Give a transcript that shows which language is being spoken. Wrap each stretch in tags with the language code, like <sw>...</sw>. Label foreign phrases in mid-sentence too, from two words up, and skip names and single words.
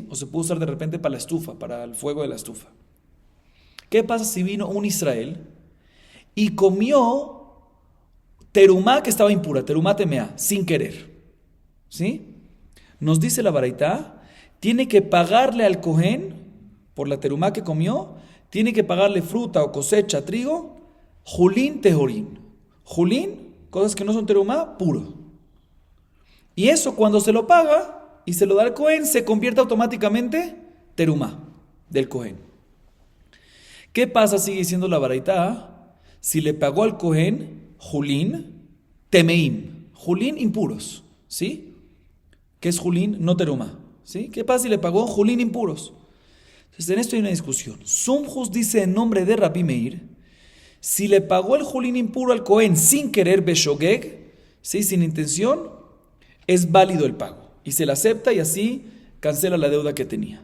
<es>O se puede usar de repente para la estufa, para el fuego de la estufa. ¿Qué pasa si vino un Israel y comió terumá que estaba impura,</es> <he>תרומה טמאה,</he> <es>sin querer? ¿Sí? Nos dice la Baraitá, tiene que pagarle al Cohen por la terumá que comió, tiene que pagarle fruta o cosecha, trigo,</es> <he>חולין טהורין.</he> <es>Julín, cosas que no son terumá, puro. Y eso cuando se lo paga y se lo da al Cohen, se convierte automáticamente terumá del Cohen. ¿Qué pasa, sigue diciendo la Baraitá, si le pagó al Cohen</es> <he>חולין טמאים,</he> <es>julín impuros, ¿sí? ¿Qué es julín? No terumá, ¿sí? ¿Qué pasa si le pagó julín impuros? Entonces en esto hay una discusión. Sumjus dice en nombre de Rabbi Meir, si le pagó el julín impuro al Cohen sin querer beshogeg, ¿sí? Sin intención, es válido el pago y se le acepta y así cancela la deuda que tenía.</es>